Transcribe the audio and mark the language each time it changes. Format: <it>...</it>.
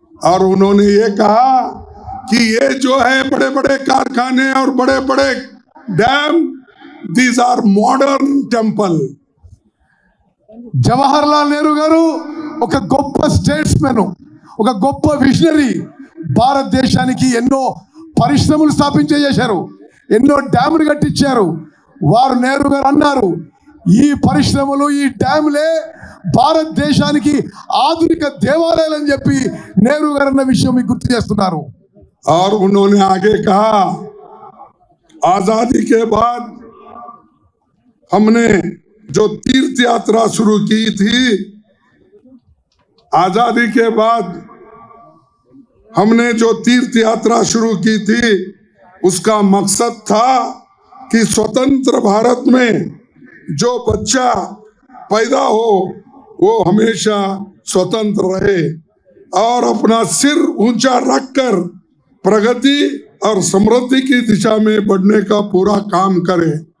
<hi>और उन्होंने ये कहा कि ये जो है बड़े बड़े कारखाने और बड़े बड़े dam,</hi> <en>These are modern temple.</en> <te>Jawahar Lal Nehru గారు ఒక గొప్ప స్టేట్స్మెన్, ఒక గొప్ప విజనరీ. భారతదేశానికి ఎన్నో పరిశ్రమలు స్థాపించేశారు, ఎన్నో డ్యాములు కట్టించారు. వారు నెహ్రూ గారు అన్నారు, ఈ పరిశ్రమలు, ఈ డ్యాములే భారతదేశానికి ఆధునిక దేవాలయాలు అని చెప్పి నెహ్రూ గారు అన్న విషయం మీకు గుర్తు చేస్తున్నారు.</te> <hi>और उन्होंने आगे कहा, आजादी के बाद हमने जो तीर्थ यात्रा शुरू की थी, आजादी के बाद हमने जो तीर्थ यात्रा शुरू की थी उसका मकसद था कि स्वतंत्र भारत में जो बच्चा पैदा हो वो हमेशा स्वतंत्र रहे और अपना सिर ऊंचा रखकर प्रगति और समृद्धि की दिशा में बढ़ने का पूरा काम करे।</hi>